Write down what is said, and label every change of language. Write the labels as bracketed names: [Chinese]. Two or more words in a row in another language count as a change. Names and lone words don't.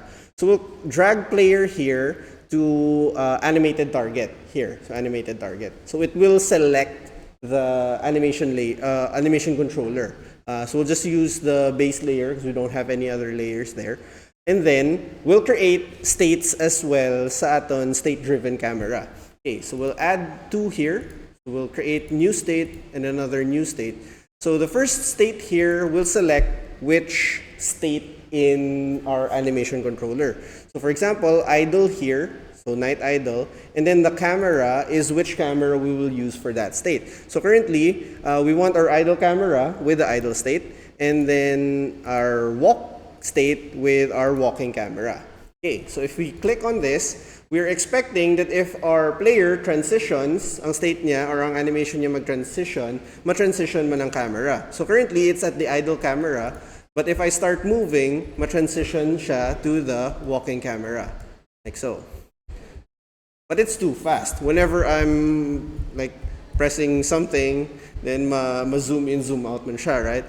[English] So we'll drag player here to animated target here. So animated target. So it will select the animation controller. So we'll just use the base layer because we don't have any other layers there. And then we'll create states as well [Hiligaynon] sa aton [English] state-driven camera. Okay, so we'll add 2 here. So we'll create new state and another new state. So the first state here, we'll select which state in our animation controller. So for example, idle here, so night idle, and then the camera is which camera we will use for that state. So currently, we want our idle camera with the idle state, and then our walk state with our walking camera. Okay, so if we click on this, we're expecting that if our player transitions, [Hiligaynon] ang state niya or ang animation niya mag-transition, ma-transition man ang camera. [English] So currently, it's at the idle camera, but if I start moving, [Hiligaynon] ma-transition siya [English] to the walking camera, like so. But it's too fast. Whenever I'm like pressing something, then ma-zoom in, zoom out [Hiligaynon] man siya, [English] right?